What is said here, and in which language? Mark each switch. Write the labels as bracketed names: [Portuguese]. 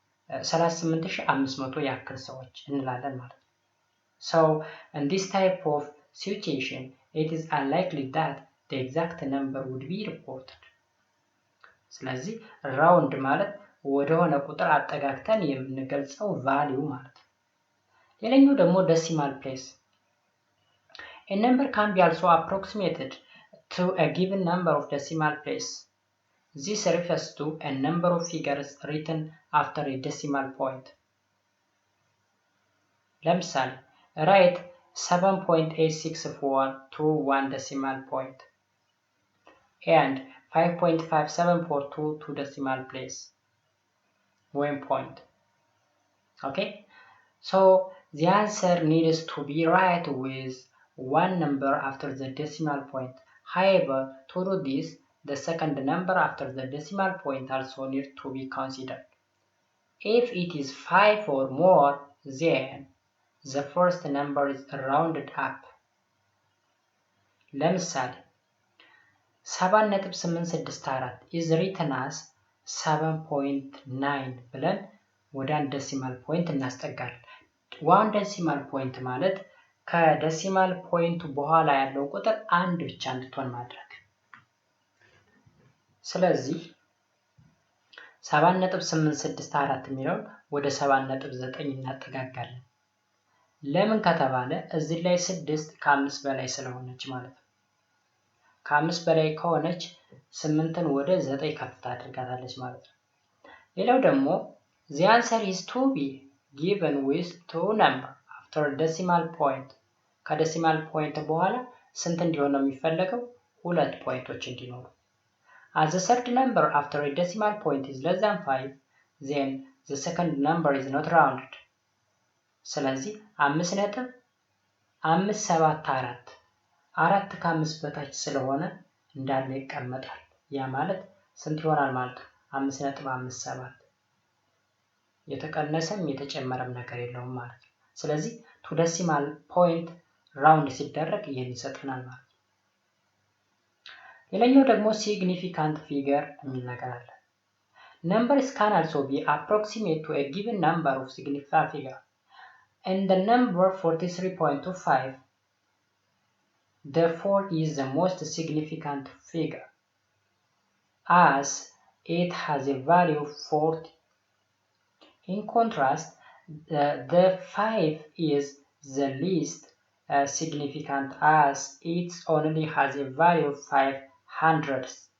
[Amharic] 38500 ያክል ሰዎች እንላለን ማለት ነው። [English] So in this type of situation, it is unlikely that the exact number would be reported. [Amharic] ስለዚህ round ማለት ወደሆነ ቁጥር አጠጋግተን የምንገልጸው ቫልዩ ማለት ነው። ሌላኛው ደግሞ decimal place. [English] A number can be also approximated to a given number of decimal place. This refers to a number of figures written after a decimal point. [Amharic] ለምሳሌ [English] write 7.864 to one decimal point and 5.5742 to two decimal place one point. Okay, so the answer needs to be right with one number after the decimal point. However, to do this, the second number after the decimal point also needs to be considered. If it is 5 or more, then the first number is rounded up. [Amharic] ለምሳሌ [English] 7.864 is written as 7.9 [Amharic] ብለን ወደ አንድ ዴሲማል ፖይንት እናስጠጋለን። ዋን ዴሲማል ፖይንት ማለት ከዴሲማል ፖይንቱ በኋላ ያለው ቁጥር አንድ ብቻ እንድትሆን ማድረግ። ስለዚህ 7.864 የሚለውን ወደ 7.9 እናጠጋጋለን። ለምን ከተባለ እዚህ ላይ 6 ከ5 በላይ ስለሆነች ማለት ነው። ከ5 በላይ ከሆነች 8ን ወደ 9 ከፍ ታደርጋታለች ማለት ነው። ሌላው ደግሞ [English] the answer is to be given with two number after decimal point [Amharic] ከዴሲማል ፖይንት በኋላ ስንት እንዲሆን ነው የሚፈለገው? 2 ፖይንቶች እንዲኖሩ። [English] as the third number after a decimal point is less than 5 then the second number is not rounded. [Amharic] ስለዚህ 5.574 4 ከ5 በታች ስለሆነ እንዳለ ይቀመጣል። ያ ማለት ስንት ይሆናል ማለት ነው? 5.57 የተቀነሰም የተጨመረም ነገር የለውም ማለት ነው። ስለዚህ ቱ ዴሲማል ፖይንት ራውንድ ሲደረግ ይሄን ይሰጠናል ማለት ነው። ሌላኛው ደግሞ ሲግኒፊካንት ፊገር የሚል ነገር አለ። [English] numbers can also be approximate to a given number of significant figure. In the number 43.25 therefore is the most significant figure as it has a value 40. In contrast, the 5 is the least significant as it only has a value of 500.